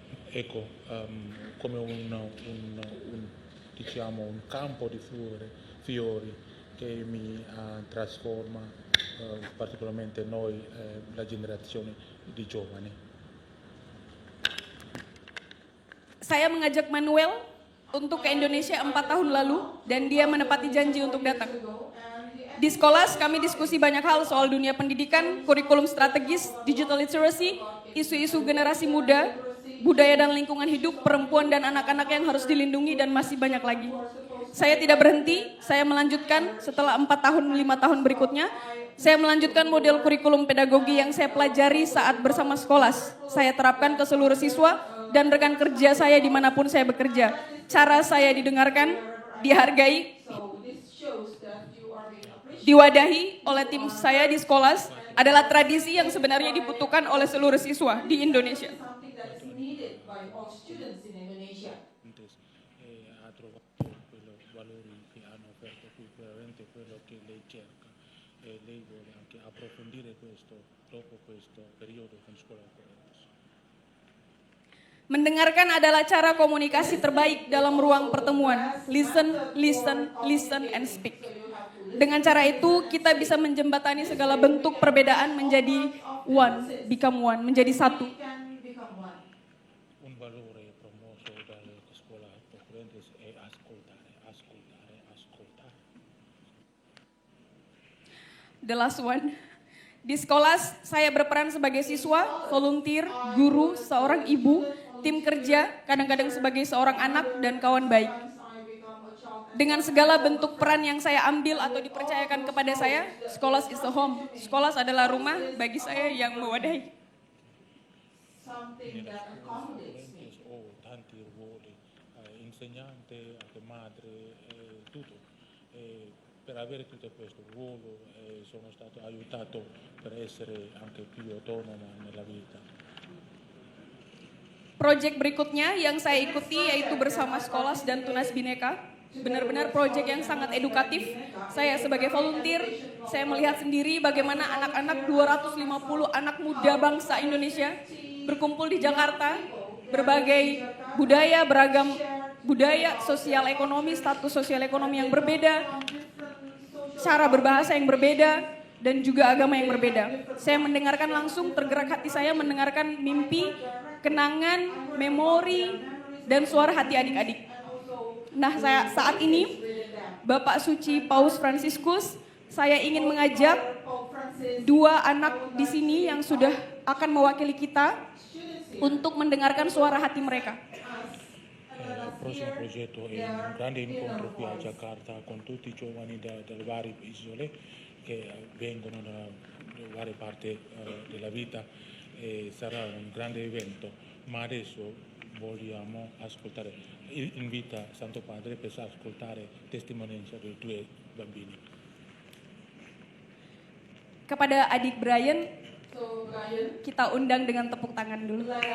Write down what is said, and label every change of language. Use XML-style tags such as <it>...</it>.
<it>ecco, come diciamo, un campo di fiori che mi trasforma particolarmente noi, la generazione di giovani.</it> <id>Saya mengajak Manuel untuk ke Indonesia 4 tahun lalu dan dia menepati janji untuk datang. Di Skolas kami diskusi banyak hal soal dunia pendidikan, kurikulum strategis, digital literacy, isu-isu generasi muda, budaya dan lingkungan hidup, perempuan dan anak-anak yang harus dilindungi dan masih banyak lagi. Saya tidak berhenti, saya melanjutkan setelah 4 tahun, 5 tahun berikutnya, saya melanjutkan model kurikulum pedagogi yang saya pelajari saat bersama Skolas. Saya terapkan ke seluruh siswa dan rekan kerja saya dimanapun saya bekerja. Cara saya didengarkan, dihargai, diwadahi oleh tim saya di Skolas adalah tradisi yang sebenarnya dibutuhkan oleh seluruh siswa di Indonesia.</id> <it>Ha trovato quei valori che hanno offerto qui, veramente quello che lei cerca e lei vuole anche approfondire questo dopo questo periodo con scuola Ocorrentes.</it> <id>Mendengarkan adalah cara komunikasi terbaik dalam ruang pertemuan.</id> <en>Listen, listen, listen, and speak.</en> <id>Dengan cara itu kita bisa menjembatani segala bentuk perbedaan menjadi</id> <en>one, become one,</en> <id>menjadi satu.</id> <it>Un valore promosso dalle scuola Ocorrentes è ascoltare, ascoltare, ascoltare.</it> <en>The last one.</en> <id>Di Skolas, saya berperan sebagai siswa, volunteer, guru, seorang ibu, tim kerja, kadang-kadang sebagai seorang anak dan kawan baik. Dengan segala bentuk peran yang saya ambil atau dipercayakan kepada saya, Skolas</id> <en>is a home.</en> <id>Skolas adalah rumah bagi saya yang mewadahi.</id> <it>Nella scuola Ocorrentes ho tanti ruoli, insegnante, anche madre, tutto. Per avere tutto questo ruolo sono stato aiutato per essere anche più autonoma nella vita.</it> <id>Proyek berikutnya yang saya ikuti yaitu bersama Skolas dan Tunas Bhinneka. Benar-benar proyek yang sangat edukatif. Saya sebagai volunteer, saya melihat sendiri bagaimana anak-anak 250 anak muda bangsa Indonesia berkumpul di Jakarta, berbagai budaya, beragam budaya, sosial ekonomi, status sosial ekonomi yang berbeda, cara berbahasa yang berbeda, dan juga agama yang berbeda. Saya mendengarkan langsung, tergerak hati saya mendengarkan mimpi, kenangan, memori, dan suara hati adik-adik. Nah, saat ini Bapak Suci Paus Fransiskus, saya ingin mengajak 2 anak di sini yang sudah akan mewakili kita untuk mendengarkan suara hati mereka.</id> <it>Il prossimo progetto è un grande incontro qui a Jakarta con tutti i giovani dalle varie isole che vengono da varie parti della vita e sarà un grande evento, ma adesso vogliamo ascoltare, invita Santo Padre per ascoltare testimonianza dei 2 bambini.</it> <id>Kepada adik Brian, kita undang dengan tepuk tangan dulu.</id>